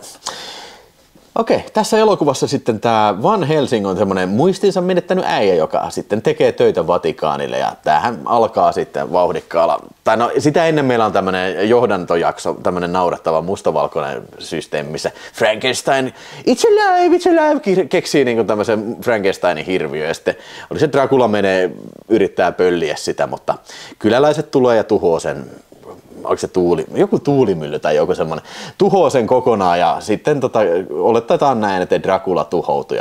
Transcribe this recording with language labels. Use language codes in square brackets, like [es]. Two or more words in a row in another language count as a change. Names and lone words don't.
[fi] Okei, tässä elokuvassa sitten tämä Van Helsing on semmoinen muistinsa menettänyt äijä, joka sitten tekee töitä Vatikaanille ja tämähän alkaa sitten vauhdikkaalla. Tai no sitä ennen meillä on tämmöinen johdantojakso, tämmöinen naurettava mustavalkoinen systeemi, missä Frankenstein, [en] it's alive, [fi] keksii niinku tämmöisen Frankensteinin hirviö ja sitten oli se Dracula yrittää pölliä sitä, mutta kyläläiset tulee ja tuhoaa sen. Onko se joku tuulimylly tai joku semmoinen, tuhoaa sen kokonaan ja sitten oletetaan näin, että Dracula tuhoutui.